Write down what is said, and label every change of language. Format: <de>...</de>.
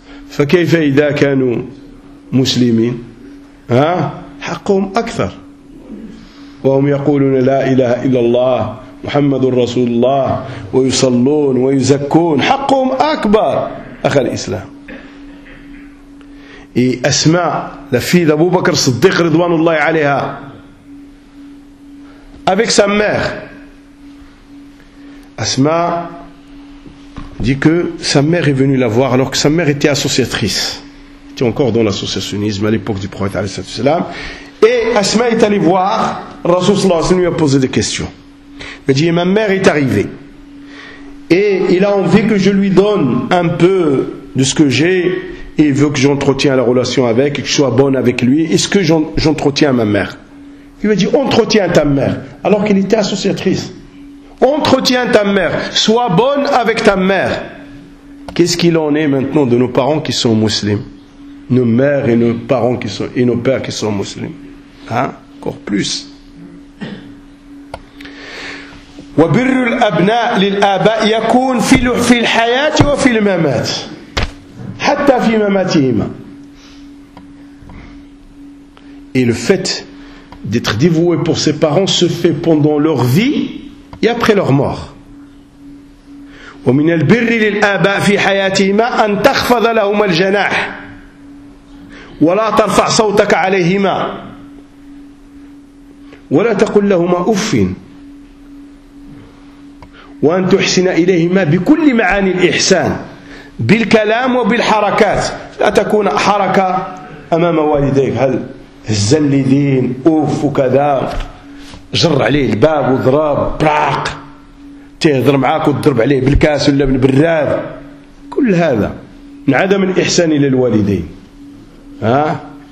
<ar>فكيف إذا كانوا مسلمين ها حقهم أكثر وهم يقولون لا إله إلا الله محمد رسول الله ويصلون ويزكون حقهم أكبر أخ الإسلام. أسماء لفيد أبو بكر الصديق رضوان الله عليها</ar> <fr>avec sa mère. Asma dit que sa mère est venue la voir alors que sa mère était associatrice. Elle était encore dans l'associationnisme à l'époque du prophète. Et Asma est allée voir Rasoul sallallahu alayhi wa sallam, lui a posé des questions. Il a dit, ma mère est arrivée et il a envie que je lui donne un peu de ce que j'ai et il veut que j'entretienne la relation avec et que je sois bonne avec lui. Est-ce que j'entretiens ma mère? Il lui dit, entretiens ta mère, alors qu'elle était associatrice. Entretiens ta mère, sois bonne avec ta mère. Qu'est-ce qu'il en est maintenant de nos parents qui sont musulmans, nos mères et nos parents qui sont et nos pères qui sont musulmans, hein? Encore plus.</fr> <ar>وبر الأبناء للآباء يكون في الحياة وفي الممات حتى في مماتهما.</ar> <fr>Et le fait d'être dévoué pour ses parents se fait pendant leur vie et après leur mort.</fr> <ar>وَمِنَ الْبِرِّ لِلْآبَاء فِي حَيَاتِهِمَا أَنْ تَخْفَضَ لَهُمَ الْجَنَاحَ وَلَا تَرْفَعْ صَوْتَكَ عَلَيْهِمَا وَلَا تَقُلْ لَهُمَا أُفٍّ وَأَنْ تُحْسِنَ إِلَيْهِمَا بِكُلِّ مَعَانِي الْإِحْسَانِ بِالْكَلَامِ وَبِالْحَرَكَاتِ لَا تَكُونَ حَرَكَة أَمَامَ وَالِدَيْكَ هَلْ الزلذين أوف وكذا جر عليه الباب وضرب براق تهضر معاك وتضرب عليه بالكاس ولا بالبراد كل هذا من عدم الإحسان إلى الوالدين ها.</ar>